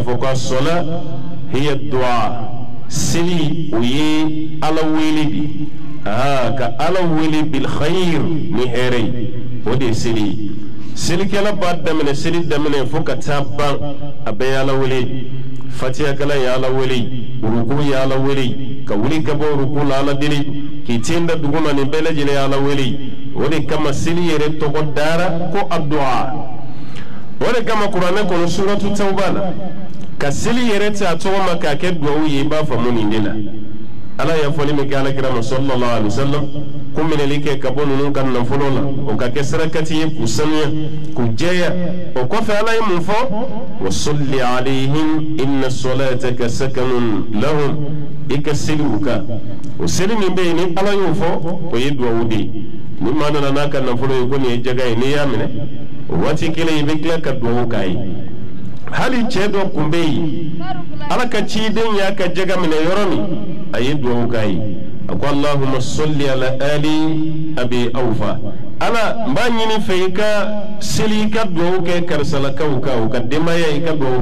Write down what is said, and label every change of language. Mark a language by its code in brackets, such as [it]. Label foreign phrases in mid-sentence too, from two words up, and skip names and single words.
[bm] fɔ ko [ar] صلاة هي دعاء [bm] seli o ye ala wele de ka ala wele [ar] بالخير [bm] ni hɛrɛ ye o de ye seli ye selikɛla b'a daminɛ seli daminɛ fo ka taa ban a bɛɛ ye ala wele fatiyakala ye ala wele ruku ye ala wele ka wuli ka bɔ ruku la ala deli k'i ten da duguma nin bɛɛ lajɛlen ye ala wele o de kama seli yɛrɛ tɔgɔ dara ko addu'a o de kama kuranɛ kɔnɔ suratu tawba la ka seli yɛrɛ ta a tɔgɔ ma k'a kɛ duwawu ye i b'a faamu nin de la ala y'a fɔli min kɛ alakira ma [ar] صلى الله عليه وسلم [bm] ko minɛli kɛ ka bɔ ninnu ka nafolo la o ka kɛ sarakati ye k'u sanuya k'u jɛya o kɔfɛ ala ye mun fɔ [ar] وصل عليهم إن صلاتك سكن لهم [bm] i ka seli u kan o seli min bɛ yen ni ala y'o fɔ o ye duwawu de ye ni maa nana n'a ka nafolo ye ko nin ye jaga ye n'i y'a minɛ o waati kelen i bɛ tila ka duwawu k'a ye hali cɛ dɔ kun bɛ yen ala ka ciden y'a ka jaga minɛ yɔrɔ min a ye duwawu k'a ye a ko [ar] اللهم صل على آل أبي أوفى [bm] ala n b'a ɲini fɛ i ka seli i ka duwawu kɛ karisalakaw kan u ka denbaya i ka duwawu